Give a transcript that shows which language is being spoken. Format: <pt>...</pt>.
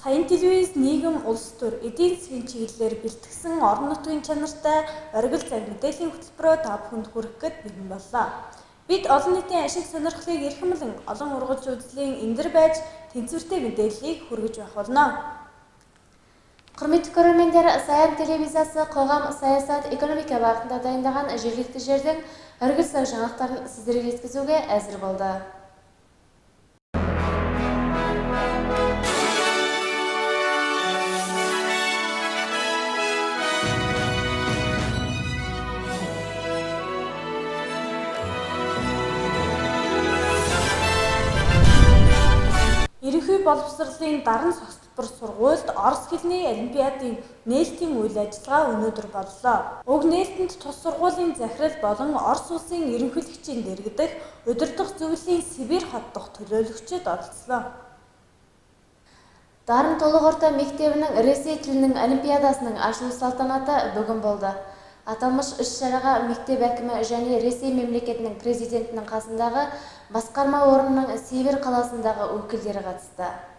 <mn>телевиз, нийгэм, улс төр, эдийн засгийн чиглэлээр бэлтгэсэн орон нутгийн чанартай оргил цаг мэдээллийн хөтөлбөрөөр та бүхэнд хүргэх гээд бэлэн боллоо. Бид олон нийтийн ашиг сонирхлыг эрхэмлэн олон ургуулж үзлийн эндэр байж тэнцвэртэй мэдээллийг хүргэж байх болно.</mn> <kk>Құрметті көрермендер, Саян телевизиясы қоғам, саясат, экономика бағытында дайындаған жергілікті жердің</kk> <mn>оргил цаг</mn> <kk>жаңалықтарын сіздерге жеткізуге әзір болды.</kk> <mn>Ерөнхий боловсролын даран согтбор сургуульд Орос хэлний олимпиадын нээлтийн үйл ажиллагаа өнөөдөр боллоо. Уг нээлтэнд тус сургуулийн захирал болон Орос улсын ерөнхийлөгчийн дэргэдэх удирдах зөвлөлийн Сибирь хот дахь төлөөлөгчид оролцлоо.</mn> <kk>Дарын толығорта мектебінің Ресей тілінің олимпиадасының ашылу салтанаты бүгін болды. Аталмыш іс-шараға мектеп әкімі және Ресей мемлекетінің президентінің қасындағы басқарма орнының Сибирь қаласындағы өкілдері қатысты.</kk>